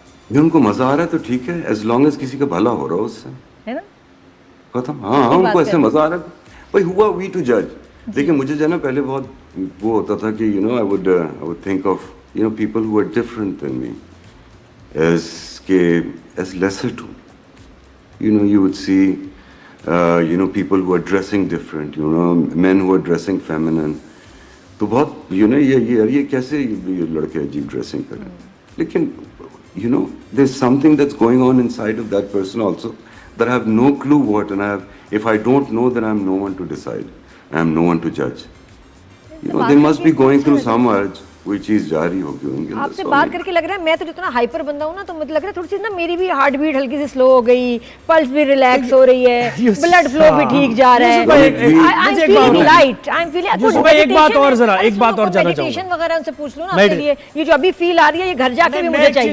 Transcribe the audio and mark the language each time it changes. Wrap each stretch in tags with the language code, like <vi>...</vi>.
<ur>جو ان کو مزہ آ رہا ہے تو ٹھیک ہے,</ur> <en>as long as</en> <ur>کسی کا بھلا ہو رہا ہو اس سے, ہے نا. ختم. ہاں ان کو ایسے مزہ آ رہا ہے, بھائی</ur> <en>ہوا وی ٹو جج.</en> <ur>دیکھیں مجھے جو ہے نا پہلے بہت وہ ہوتا تھا کہ</ur> <en>I would think of people who are different than me as lesser too. You would see people who are dressing different, men who are dressing feminine.</en> <ur>تو بہت یہ کیسے یہ لڑکے عجیب ڈریسنگ کریں, لیکن</ur> <en>there's something that's going on inside of that person also that I have no clue what, and if I don't know, then I'm no one to decide, I am no one to judge. They must be going through some urge,</en> <ur>کوئی چیز جاری ہوگی ان کے. آپ سے بات کر کے لگ رہا ہے میں تو جتنا ہائپر بندہ ہوں نا, تو مجھے لگ رہا ہے تھوڑی سی نا میری بھی ہارٹ بیٹ ہلکی سی سلو ہو گئی, پلس بھی ریلیکس ہو رہی ہے, بلڈ فلو بھی ٹھیک جا رہا ہے. ایک بات اور ذرا ایک بات اور جاننا چاہوں گا وغیرہ ان سے پوچھ لوں نا آپ کے لیے, یہ جو ابھی فیل آ رہی ہے یہ گھر جا کے بھی مجھے چاہیے.</ur>